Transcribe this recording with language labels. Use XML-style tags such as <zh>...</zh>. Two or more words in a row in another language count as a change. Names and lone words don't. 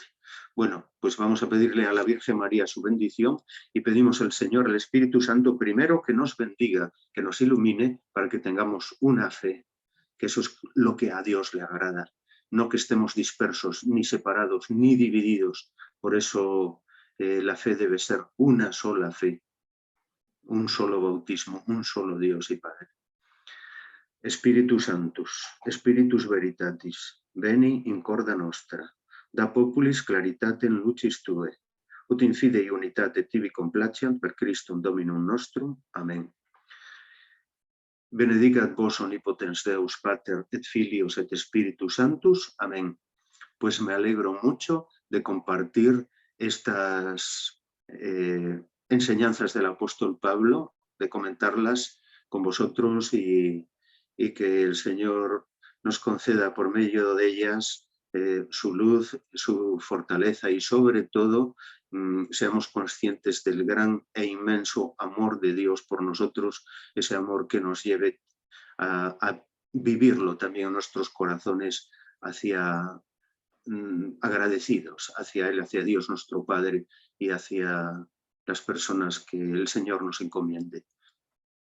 <es>Bueno, pues vamos a pedirle a la Virgen María su bendición y pedimos al Señor, al Espíritu Santo, primero que nos bendiga, que nos ilumine para que tengamos una fe, que eso es lo que a Dios le agrada, no que estemos dispersos, ni separados, ni divididos. Por eso la fe debe ser una sola fe, un solo bautismo, un solo Dios y Padre.</es> <la>Spiritus Sanctus, Spiritus Veritatis, veni in corda nostra, da populis claritatem lucis tue, ut in fide unitate tibi complaciant per Christum Dominum nostrum. Amén. Benedicat vos omnipotens Deus, Pater, et Filius, et Spiritus Sanctus. Amén.</la> <es>Pues me alegro mucho de compartir estas enseñanzas del apóstol Pablo, de comentarlas con vosotros y que el Señor nos conceda por medio de ellas su luz, su fortaleza y sobre todo seamos conscientes del gran e inmenso amor de Dios por nosotros, ese amor que nos lleve a vivirlo también en nuestros corazones agradecidos hacia Él, hacia Dios nuestro Padre y hacia las personas que el Señor nos encomiende.</es>